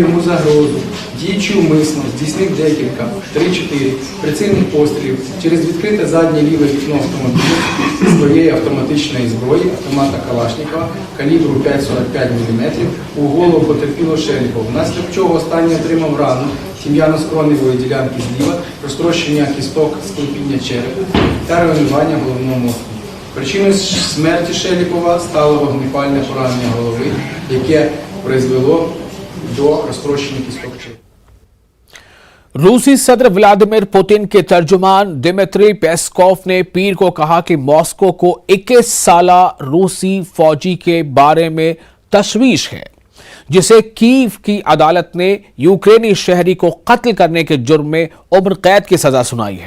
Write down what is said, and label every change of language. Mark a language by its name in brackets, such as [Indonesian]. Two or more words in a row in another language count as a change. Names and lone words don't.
[Ukrainian] йому загрозу, діючи умисно, здійснив декілька, 3-4 прицільних пострілів через відкрите заднє ліве вікно автомобіля своєї автоматичної зброї, автомата Калашникова, калібру 5,45 мм, у голову потерпілого Шелікова, внаслідок чого останній отримав рану тім'яно-скроневої ділянки зліва, розтрощення кісток склепіння черепу та руйнування головного мозку. Причиною смерті Шелікова стало вогнепальне поранення голови, яке призвело до розтрощення кісток черепу. [Urdu] روسی صدر ولادیمیر پوتن کے ترجمان دمتری پیسکوف نے پیر کو کہا کہ ماسکو کو 21 سالہ روسی فوجی کے بارے میں تشویش ہے، جسے کیف کی عدالت نے یوکرینی شہری کو قتل کرنے کے جرم میں عمر قید کی سزا سنائی ہے.